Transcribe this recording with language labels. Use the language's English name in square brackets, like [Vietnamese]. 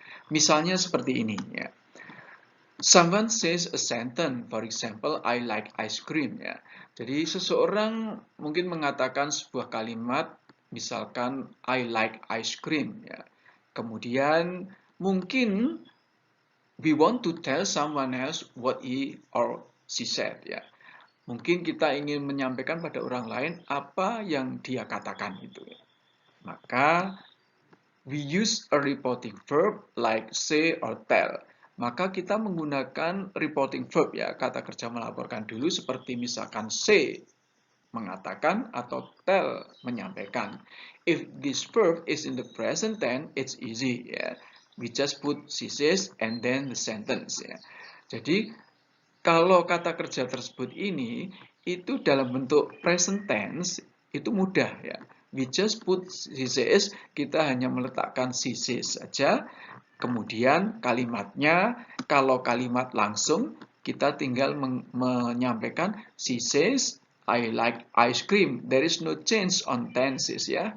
[Indonesian] Misalnya seperti ini ya. [English] Someone says a sentence, for example, I like ice cream ya. [Indonesian] Jadi seseorang mungkin mengatakan sebuah kalimat, misalkan [English] I like ice cream [Indonesian] ya. Kemudian mungkin [English] we want to tell someone else what he or she said ya. [Indonesian] Mungkin kita ingin menyampaikan pada orang lain apa yang dia katakan itu ya. Maka [English] we use a reporting verb like say or tell. [Indonesian] Maka kita menggunakan reporting verb ya, kata kerja melaporkan dulu seperti misalkan say mengatakan atau tell menyampaikan. [English] If this verb is in the present tense, it's easy ya. We just put she says and then the sentence ya. [Indonesian] Jadi kalau kata kerja tersebut ini itu dalam bentuk present tense itu mudah ya. [English] We just put she says, [Indonesian] kita hanya meletakkan [English] she says saja. [Indonesian] Kemudian kalimatnya, kalau kalimat langsung, kita tinggal menyampaikan [English] she says, I like ice cream. There is no change on tenses ya.